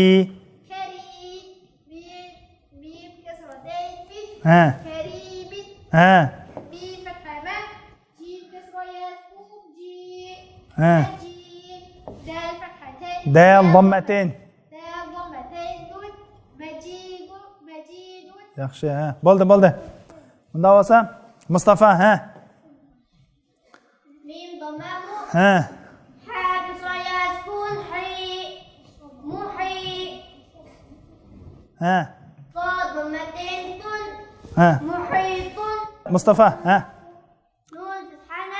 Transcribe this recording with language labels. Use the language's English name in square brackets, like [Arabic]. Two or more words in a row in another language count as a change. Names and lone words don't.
[Arabic] كريم ميم كسرتين في [Uzbek] Ha. [Arabic] كريم [Uzbek] Ha. [Arabic] ميم فتحة ما جيم كسرة يا سكون جي [Uzbek] ها. [Arabic] مجيد دال فتحتين دال ضمتين. دال ضمتين دون مجيد [Uzbek] Yaxshi, ha. Bo'ldi. Unda bo'lsa, Mustafa, ha. [Arabic] ميم ضمة [Uzbek] Ha. [Arabic] حا كسرة يا سكون حي محي [Uzbek] Ha. [Arabic] ضاد ضمتين دون [Uzbek] Ha. [Arabic] محيط [Uzbek] Mustafa, ha. [Arabic] نون فتحنا